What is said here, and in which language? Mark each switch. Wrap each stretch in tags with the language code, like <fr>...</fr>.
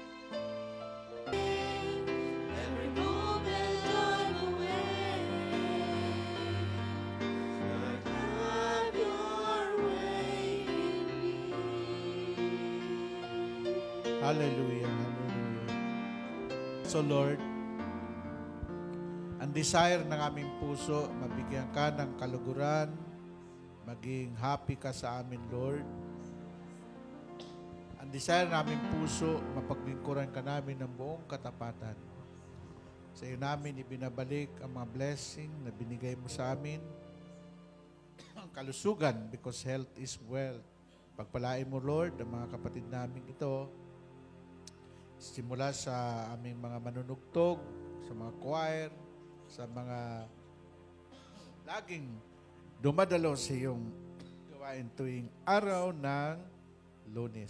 <en>Every moment I'm away, Lord, have your way in me. Hallelujah. Hallelujah.</en> <tl>So, Lord, ang desire ng aming puso, mabigyan ka ng kaluguran, maging happy ka sa amin, Lord. Ang desire ng aming puso, mapaglingkuran ka namin ng buong katapatan. Sa iyo namin ibinabalik ang mga blessing na binigay mo sa amin. Ang kalusugan,</tl> <en>because health is wealth.</en> <tl>Pagpalain mo, Lord, ang mga kapatid namin ito, simula sa aming mga manunugtog, sa mga choir, sa mga laging dumadalo sa iyong gawain tuwing araw ng Lunes.</tl>